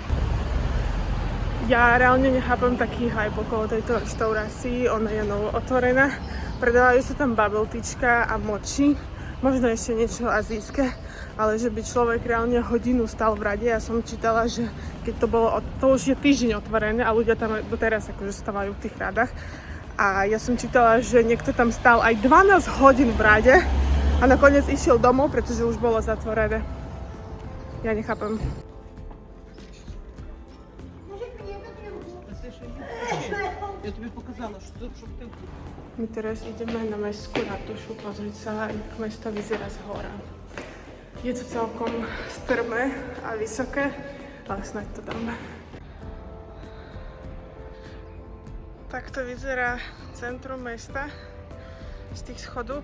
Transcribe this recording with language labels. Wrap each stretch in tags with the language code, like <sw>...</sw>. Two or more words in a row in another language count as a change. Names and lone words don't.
<sk>Ja reálne nechápam taký hype okolo tejto reštaurácii, ona je novo otvorená, predávajú sa tam bubble teačka a mochi, možno ešte niečo azijské, ale že by človek reálne hodinu stal v rade. Ja som čítala, že keď to bolo, to už je týždeň otvorené a ľudia tam doteraz akože stávajú v tých radách. A ja som čítala, že niekto tam stál aj 12 hodín v rade a nakoniec išiel domov, pretože už bolo zatvorené. Ja nechápem.</sk> <uk>Я тобі показала, щоб ти...</uk> <sk>My teraz ideme na mestskú ratušu pozrieť sa, jak mesto vyzerá z hora. Je to celkom strmé a vysoké, ale snáď to dáme. Takto vyzerá centrum mesta z tých schodov.</sk>